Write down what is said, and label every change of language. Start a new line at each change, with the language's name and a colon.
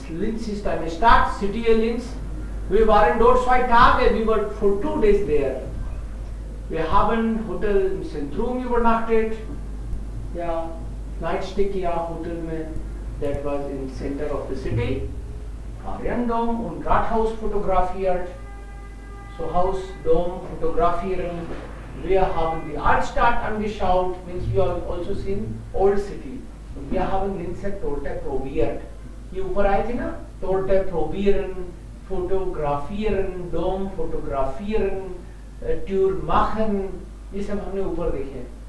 German: Linz ist eine Stadt, City Linz. Wir waren dort 2 Tage.
English: We were for 2 days there.
German: Wir haben Hotel im Zentrum übernachtet.
Hindi: Ja, Nightstay किया Hotel में.
English: That was in center of the city.
German: Ariandom und Rathaus fotografiert. So Haus, Dom fotografieren. Wir haben die Altstadt angeschaut,
English: means we have also seen Old City.
German: Und wir haben Linzer Torte probiert.
Hindi: ये ऊपर आए थे ना,
German: Torte probieren, fotografieren, Dom fotografieren, Tour machen,
Hindi: ये सब हमने ऊपर देखे.